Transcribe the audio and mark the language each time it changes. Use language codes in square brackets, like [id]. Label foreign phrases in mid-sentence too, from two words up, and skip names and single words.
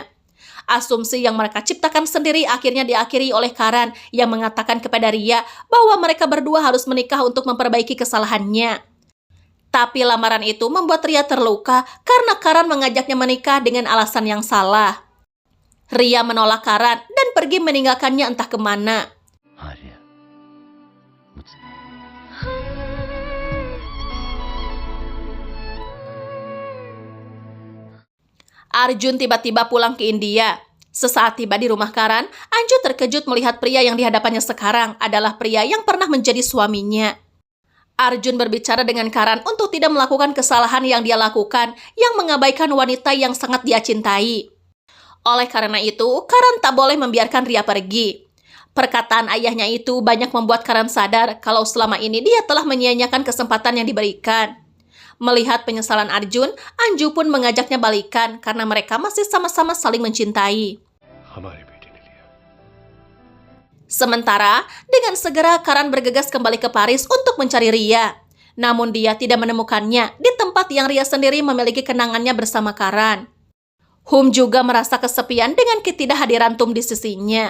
[id] Asumsi yang mereka ciptakan sendiri akhirnya diakhiri oleh Karan yang mengatakan kepada Ria bahwa mereka berdua harus menikah untuk memperbaiki kesalahannya. Tapi lamaran itu membuat Ria terluka karena Karan mengajaknya menikah dengan alasan yang salah. Ria menolak Karan dan pergi meninggalkannya entah kemana. [hi] हाँ रिया, मुझसे [id] Arjun tiba-tiba pulang ke India. Sesaat tiba di rumah Karan, Anju terkejut melihat pria yang dihadapannya sekarang adalah pria yang pernah menjadi suaminya. Arjun berbicara dengan Karan untuk tidak melakukan kesalahan yang dia lakukan, yang mengabaikan wanita yang sangat dia cintai. Oleh karena itu, Karan tak boleh membiarkan Ria pergi. Perkataan ayahnya itu banyak membuat Karan sadar kalau selama ini dia telah menyia-nyiakan kesempatan yang diberikan. Melihat penyesalan Arjun, Anju pun mengajaknya balikan karena mereka masih sama-sama saling mencintai. [hi] हमारी बेटी ने लिया। [id] Sementara, dengan segera Karan bergegas kembali ke Paris untuk mencari Ria. Namun dia tidak menemukannya di tempat yang Ria sendiri memiliki kenangannya bersama Karan. Hum juga merasa kesepian dengan ketidakhadiran Tum di sisinya.